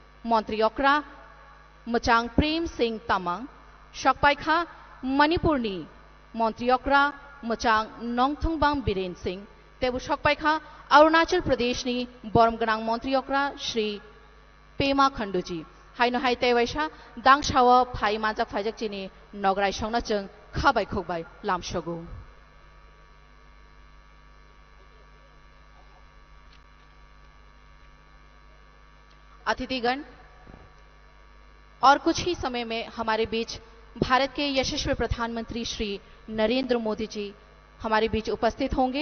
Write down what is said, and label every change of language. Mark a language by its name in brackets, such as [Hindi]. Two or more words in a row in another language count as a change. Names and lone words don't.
[Kok Borok] मन्त्रियक्रा मचाङ प्रेम सिंह तामाङ सकपाइखा मणिपुरनि मन्त्रियक्रा मचाङ नङथुङबाङ बिरेन सिंह तेबु सकपाइखा अरुणाचल प्रदेशनि बरमगनाङ मन्त्रियक्रा श्री पेमा खण्डुजी हाइनो हाइ तेवैसा दांसाव फाइ मानजाक फाइजक चिनि नगराइ संना जों खाबाय खोबाय लामसगु [Hindi] अतिथिगण और कुछ ही समय में हमारे बीच भारत के यशस्वी प्रधानमंत्री श्री नरेंद्र मोदी जी हमारे बीच उपस्थित होंगे।